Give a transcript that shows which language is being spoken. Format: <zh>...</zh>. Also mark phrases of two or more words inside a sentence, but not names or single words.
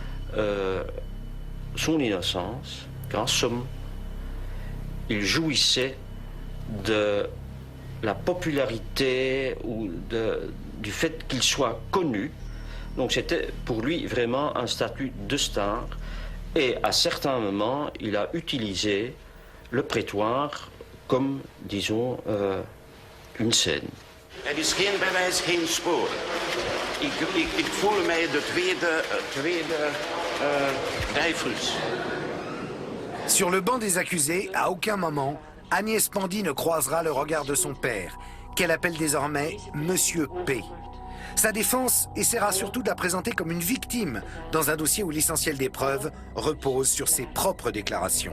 <fr>son innocence, qu'en somme, il jouissait de la popularité ou du fait qu'il soit connu. Donc c'était pour lui vraiment un statut de star. Et à certains moments, il a utilisé le prétoire comme, disons, une scène.</fr> <nl>Er is geen bewijs, geen spoor. Ik voel mij de tweede Dreyfus.</nl> <fr>Sur le banc des accusés, à aucun moment, Agnès Pandy ne croisera le regard de son père, qu'elle appelle désormais Monsieur P. Sa défense essaiera surtout de la présenter comme une victime dans un dossier où l'essentiel des preuves repose sur ses propres déclarations.</fr>